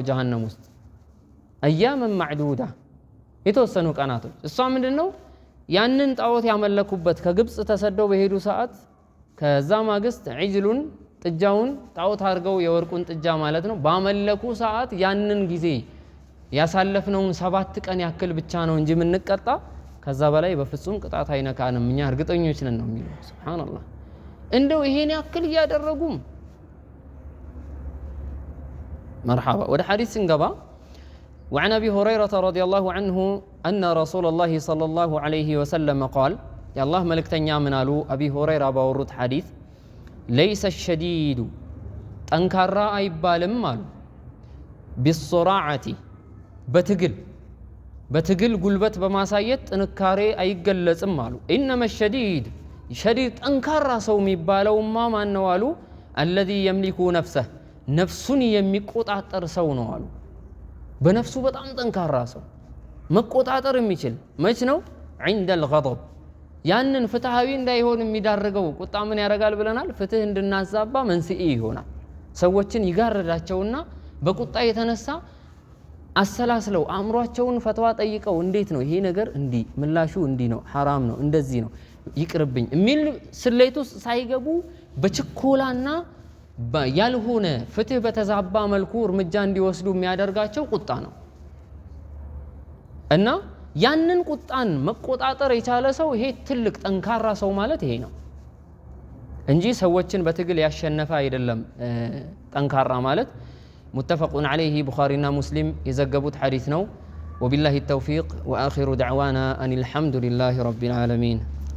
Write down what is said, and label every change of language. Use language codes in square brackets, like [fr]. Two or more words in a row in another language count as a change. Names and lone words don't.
[am] ጀሃነም ውስጥ [ar] أياما معدودة [am] የተወሰኑ ቀናቶች እሷ ምንድነው ያንን ጣዖት ያመለኩበት ከግብጽ ተሰደው በሄዱ ሰዓት ከዛ ማግስት ዒጅሉን ጥጃውን ጣዖት አድርገው የወርቁን ጥጃ ማለት ነው ባመለኩ ሰዓት ያንን ጊዜ ያሳለፍነውን 7 ቀን ያክል ብቻ ነው እንጂ ምንቀጣ ከዛ በላይ በፍጹም ቅጣት አይነካንም እኛ እርግጠኞች ነን ነው የሚለው ሱብሃንአላህ እንደው ይሄን ያክል ያደረጉም [ar] مرحبا [am] ወደ ሐዲስ እንገባ [ar] وعن ابي هريره رضي الله عنه ان رسول الله صلى الله عليه وسلم قال يا الله ملكتኛ [am] ምን አሉ ابي هريره ባወሩት ሐዲስ [ar] ليس الشديد [am] ጠንካራ አይባልም አሉ [ar] بالصراعه [am] በትግል ጉልበት በማሳየት ጥንካሬ አይገለጽም አሉ [ar] انما الشديد شديد [am] ጠንካራ ሰው የሚባለውማ ማን ነው አሉ [ar] الذي يملك نفسه [am] ነፍሱን የሚቆጣጠር ሰው ነው አሉ በነፍሱ በጣም ጠንካራ ሰው መቆጣጠር የሚችል መች ነው [ar] عند الغضب [am] ያንን ፍትሃዊ እንዳይሆን የሚዳርገው ቁጣ ምን ያደርጋል ብለናል? ፍትህ እንድናዛባ መንስኤ ይሆናል። ሰዎችን ይጋረዳቸውና በቁጣ የተነሳ አሰላስለው አእምሯቸውን ፈትዋ ጠይቀው እንዴት ነው ይሄ ነገር እንዲህ ምላሹ እንዲህ ነው ሐራም ነው እንደዚህ ነው ይቅርብኝ የሚል ስሌት ውስጥ ሳይገቡ በችኮላና ያልሆነ ፍትህ በተዛባ መልኩ እርምጃ እንዲወስዱ የሚያደርጋቸው ቁጣ ነው። እና ያንን ቁጣን መቆጣጠር የቻለ ሰው ይሄ ትልቅ ጠንካራ ሰው ማለት ይሄ ነው እንጂ ሰዎችን በትግል ያሸነፈ አይደለም ጠንካራ ማለት። [ar] متفق عليه بخارينا مسلم يزقبوت حديثنا وبالله التوفيق وآخر دعوانا أن الحمد لله رب العالمين.